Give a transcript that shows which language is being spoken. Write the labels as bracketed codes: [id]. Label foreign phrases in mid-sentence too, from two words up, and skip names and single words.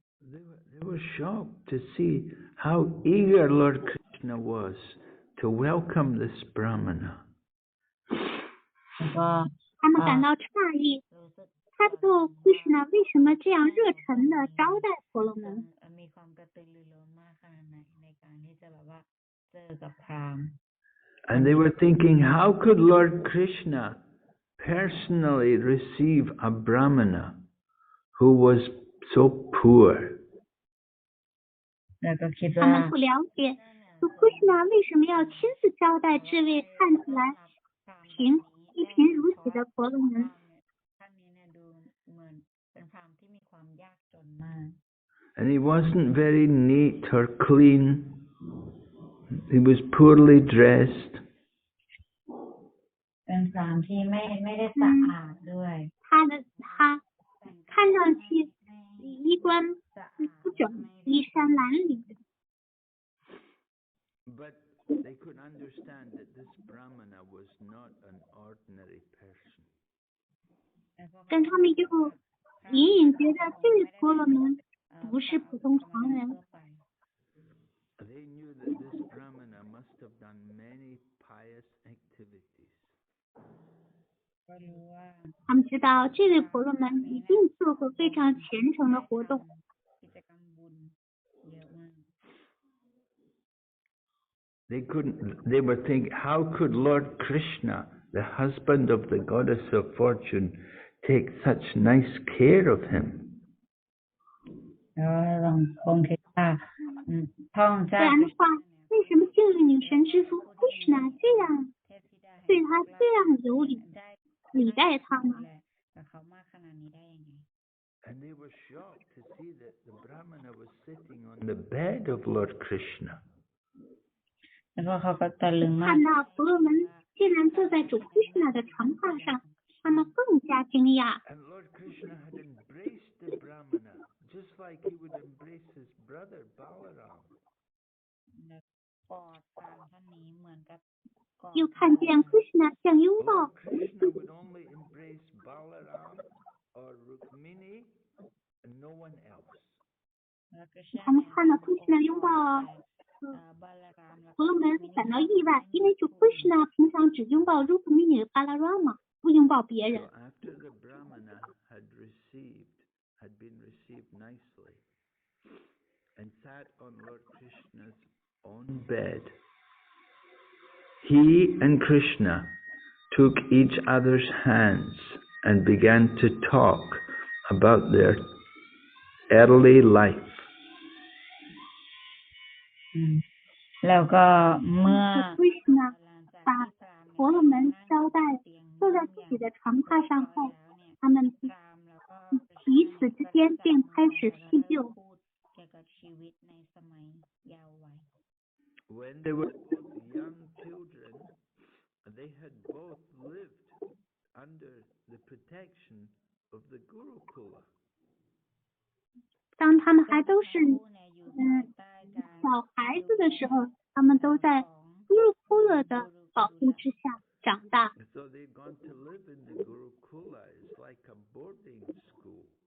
[en] They were shocked to see how eager Lord Krishna was to welcome this Brāhmana. [th] แล้วก็ [zh] 他们感到诧异， [th] รู้สึก [zh] 猜不透 Krishna 为什么这样热忱的招待婆罗门。 [th] มีความกระตือรือร้นมากขนาดไหนในการที่จะแบบว่าเจอกับพราหมณ์ [en] And they were thinking, how could Lord Krishna personally receive a Brāhmana who was so poor? [th] แล้วก็คิด [zh] 他 [th] ว่า [zh] 们不了解，说 Krishna 为什么要亲自招待这位看起来一贫如洗的婆罗门？ [th] ท่านนี้เนี่ยดูเหมือนเป็นพราหมณ์ที่มีความยากจนมาก [en] And he wasn't very neat or clean. He was poorly dressed. [th] เป็นพราหมณ์ที่ไม่ได้สะอาดด้วย [zh] 他看上去衣冠不整，衣衫褴褛。 [en] But they could understand that this Brāhmana was not an ordinary person. [zh] 但他们又隐隐觉得这位婆罗门不是普通常人。 [en] They knew that this Brāhmana must have done many pious activities. [th] ก็รู้ว่า [zh] 他们知道这位婆罗门一定做过非常虔诚的活动。 [th] กิจกรรมบุญเยอะมาก [en] They were thinking, how could Lord Krishna, the husband of the goddess of fortune, take such nice care of him? [th] แล้วลองคงคิดว่าท่อง [zh] 不 [th] เจ้า [zh] 然的话，为什么幸运女神之父 Krishna 这样对他这样有礼待他呢？ [th] กับเขามากขนาดนี้ได้ยังไง [en] And they were shocked to see that the Brāhmana was sitting on the bed of Lord Krishna. [th] แล้วก็เขาก็ตะลึงมาก [zh] 看到婆罗门竟然坐在主 Krishna 的床榻上，他们更加惊讶。 [en] And Lord Krishna had embraced the Brāhmana, just like he would embrace his brother Balaram. [th] กอดพราหมณ์ท่านนี้เหมือนกับกอด [zh] 又看见 Krishna 像拥抱 [en] Lord Krishna would only embrace Balaram or Rukmini and no one else. [th] แล้วก็ [zh] 他们看到 Krishna 拥抱 [th] บาลารามแล้ว [zh] 婆罗门感到意外，因为主 Krishna 平常只拥抱 Rukmini 和 Balarama， 不拥抱别 [en] So [zh] 人。 [en] after the Brāhmana had been received nicely and sat on Lord Krishna's own bed, he and Krishna took each other's hands and began to talk about their early life. [th] แล้วก็เมื่อ [zh] Krishna 把婆罗门招待坐在自己的床榻上后，他们彼此之间便开始叙旧。 [en] When they were young children, they had both lived under the protection of the Gurukula. [zh] 当他们还都是小孩子的时候，他们都在Gurukula的保护之下长大。 [en] So they'd gone to live in the Gurukula. It's like a boarding school.